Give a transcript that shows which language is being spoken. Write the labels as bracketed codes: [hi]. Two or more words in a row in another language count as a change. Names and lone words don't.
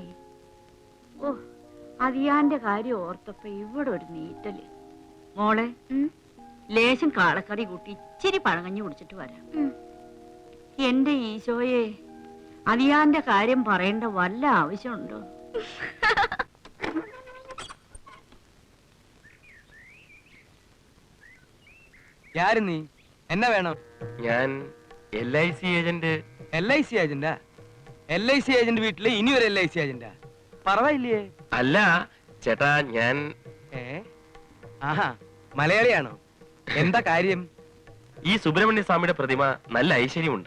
[ml] ഓ അതിയാന്റെ കാര്യം ഓർത്തപ്പോ ഇവിടെ ഒരു നീറ്റല്. മോളെ ലേശം കാളക്കറി കൂട്ടി ഇച്ചിരി പഴകഞ്ഞു കുടിച്ചിട്ട് വരാം. എന്റെ ഈശോയെ, അതിയാന്റെ കാര്യം പറയേണ്ട വല്ല ആവശ്യമുണ്ടോ? [ta] யாரு நீ? என்ன வேணும்? [ml] ഞാൻ LIC ഏജന്റ്. LIC ഏജന്റാ? LIC ഏജന്റ് വീട്ടില് ഇനി ഒരു LIC ഏജന്റാ? പറവായില്ലേ? അല്ല ചേട്ടാ, ഞാൻ ആഹാ, മലയാളിയാണോ? എന്താ കാര്യം? ഈ സുബ്രഹ്മണ്യ സ്വാമിയുടെ പ്രതിമ നല്ല ഐശ്വര്യമുണ്ട്.